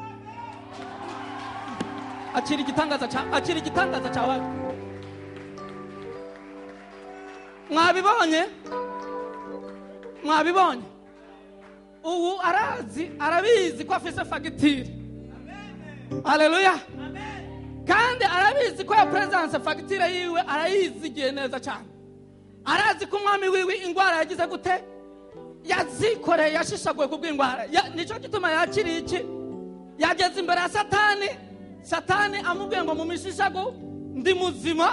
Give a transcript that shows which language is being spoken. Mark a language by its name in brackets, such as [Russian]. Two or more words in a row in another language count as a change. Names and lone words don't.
[Rundi] Akira igitangaza cyawe. mwabibonye ubu arabizi ko afise fagitire. Haleluya. Kandi arabizi ko ya presence fagitire yiwe arayizigiye neza cyane. Arazi ko umwami wiwe ingwara yagize gute yazikoreye yashishaguye kubw'ingwara. Nico gituma yakiri iki yageze imbere ya Satani amubwiye ngo mu mishishagu ndi muzima.